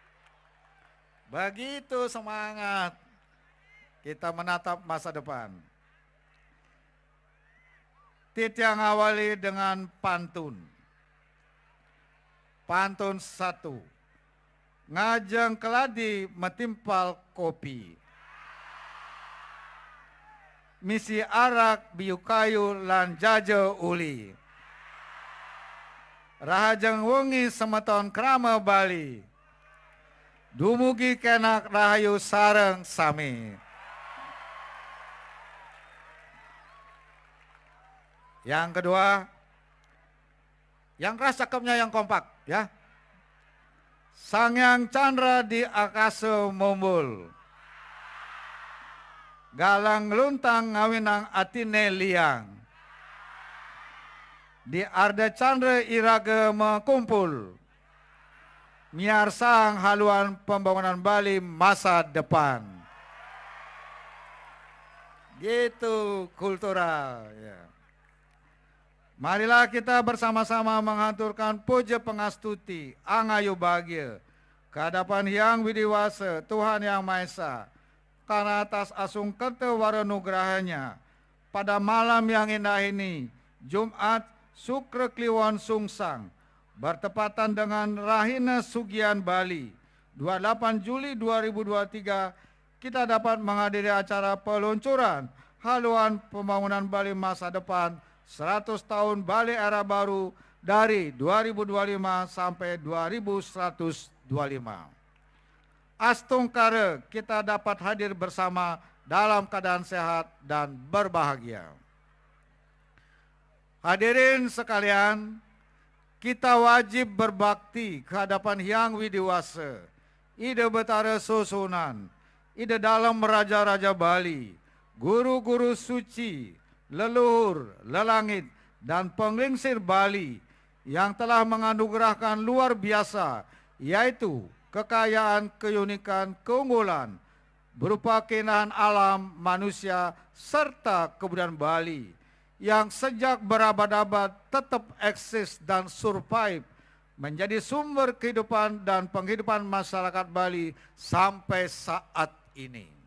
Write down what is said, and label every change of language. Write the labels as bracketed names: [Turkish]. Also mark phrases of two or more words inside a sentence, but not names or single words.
[Indonesian] Begitu semangat kita menatap masa depan. Titiang awali dengan pantun. Pantun 1. [Balinese] Ngajeng keladi metimpal kopi. Misi arak biu kayu lan jajo uli. Rahajeng wengi semeton krama Bali. Dumugi kenak rahayu sareng sami. [Indonesian] Yang kedua, yang keras cakepnya yang kompak ya. [Balinese] Sangyang Chandra di akasa mumbul. Galang luntang ngawinang atine liang. Di Arda Chandra iraga mekumpul. [Indonesian] Miar sang haluan pembangunan Bali masa depan. Gitu kultural ya. Marilah kita bersama-sama menghaturkan puja pengastuti, angayu bahagia, kehadapan Hyang Widiwasa, Tuhan Yang Maha Esa, karena atas asung ketewara nugrahanya, pada malam yang indah ini, Jumat Sukra Kliwon Sungsang, bertepatan dengan Rahina Sugian Bali, 28 Juli 2023, kita dapat menghadiri acara peluncuran haluan pembangunan Bali masa depan 100 tahun Bali era baru dari 2025 sampai 2125. Astungkara kita dapat hadir bersama dalam keadaan sehat dan berbahagia. Hadirin sekalian, kita wajib berbakti kehadapan Hyang Widiwasa, Ida Betara Susunan, Ida dalam Raja-Raja Bali, guru-guru suci, leluhur, lelangit, dan penglingsir Bali yang telah menganugerahkan luar biasa, yaitu kekayaan, keunikan, keunggulan, berupa keindahan alam, manusia, serta kebudayaan Bali, yang sejak berabad-abad tetap eksis dan survive, menjadi sumber kehidupan dan penghidupan masyarakat Bali sampai saat ini.